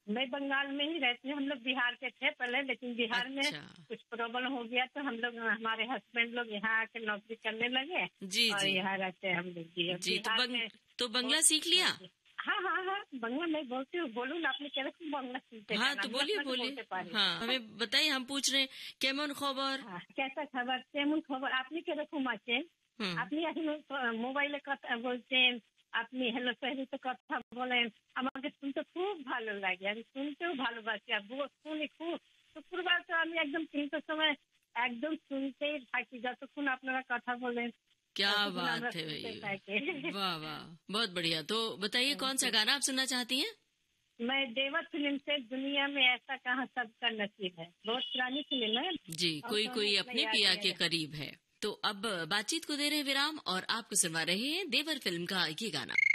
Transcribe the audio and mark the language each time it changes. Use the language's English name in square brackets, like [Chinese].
[Hindi] मैं बंगाल में ही रहती हूँ। हम लोग बिहार के थे पहले, लेकिन बिहार में कुछ प्रॉब्लम हो गया तो हम लोग, हमारे हस्बैंड लोग यहाँ आके नौकरी करने लगे जी और जी यहाँ रहते हैं हम लोग जी। तो बंगला सीख लिया? हाँ, बंगला मैं बोलती हूँ। बोलूँ ना, आपने क्या बंगला सुनते? हाँ तो बोलिए। हाँ, हमें बताइए, हम पूछ रहे हैं [Bangla] केमन खबर? [Hindi] कैसा खबर? [Bangla] केमन खबर? आपने क्या रखूँ आছেন? আপনি এখন মোবাইলে কথা বলছেন, আপনি হ্যালো সহেলি তো কথা বলেন, আমাকে শুনতে খুব ভালো লাগে, আমি শুনতেও ভালোবাসি আর শুনি খুব। শুক্রবার তো আমি একদম 3টার সময় একদম শুনতেই থাকি যতক্ষণ আপনারা কথা বলেন। [Hindi] क्या बात है भाई, वाह वाह, बहुत बढ़िया। तो बताइए कौन सा गाना आप सुनना चाहती हैं? मैं देवर फिल्म से दुनिया में ऐसा कहाँ सबका नसीब है, बहुत पुरानी फिल्म है जी। कोई अपने पिया के करीब है। तो अब बातचीत को दे रहे विराम और आपको सुनवा रहे हैं देवर फिल्म का ये गाना।